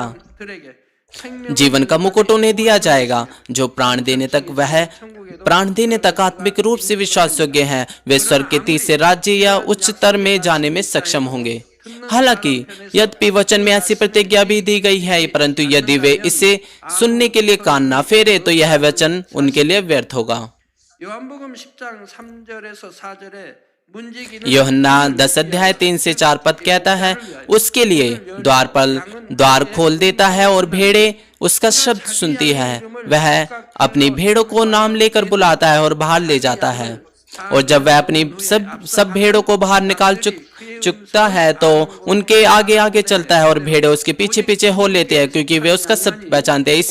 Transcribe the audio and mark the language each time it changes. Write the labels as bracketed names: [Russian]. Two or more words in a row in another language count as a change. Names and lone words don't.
[Korean] 사람들에게 생명을 [Hindi] जीवन का मुकुट उन्हें दिया जाएगा जो प्राण देने तक आत्मिक रूप से विश्वास योग्य हैं। वे स्वर्ग के तीसरे राज्य या उच्चतर में जाने में सक्षम होंगे। हालांकि यद्यपि वचन में ऐसी प्रतिज्ञा भी दी गई है, परंतु यदि वे इसे सुनने के लिए कान ना फेरे तो यह वचन उनके लिए व्यर्थ होगा। [Korean] 요한복음 10장 3절에서 4절에 [Hindi] यूहन्ना 10 अध्याय 3 से 4 पद कहता है, उसके लिए द्वार पर द्वार खोल देता है और भेड़ें उसका शब्द सुनती है। वह अपनी भेड़ों को नाम लेकर बुलाता है और बाहर ले जाता है, और जब वह अपनी सब भेड़ों को बाहर निकाल चुकता है तो उनके आगे आगे चलता है और भेड़ें उसके पीछे पीछे हो लेते हैं, क्योंकि वे उसका शब्द पहचानते हैं।